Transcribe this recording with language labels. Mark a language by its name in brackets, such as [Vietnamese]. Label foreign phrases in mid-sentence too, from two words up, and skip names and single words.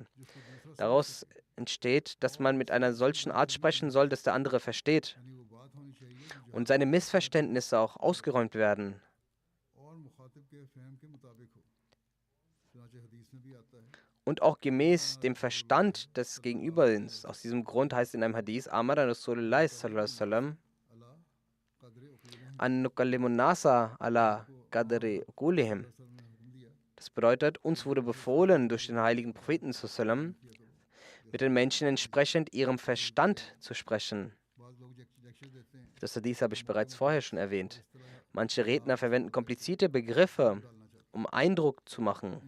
[German] Daraus entsteht, dass man mit einer solchen Art sprechen soll, dass der andere versteht und seine Missverständnisse auch ausgeräumt werden. Und auch gemäß dem Verstand des Gegenübers. Aus diesem Grund heißt in einem Hadith, [Arabic] أمر رسول الله صلى الله عليه وسلم أن نكلم الناس على قدر عقولهم. [German] Das bedeutet, uns wurde befohlen, durch den heiligen Propheten sallam, mit den Menschen entsprechend ihrem Verstand zu sprechen. Das Hadith habe ich bereits vorher schon erwähnt. Manche Redner verwenden komplizierte Begriffe, um Eindruck zu machen.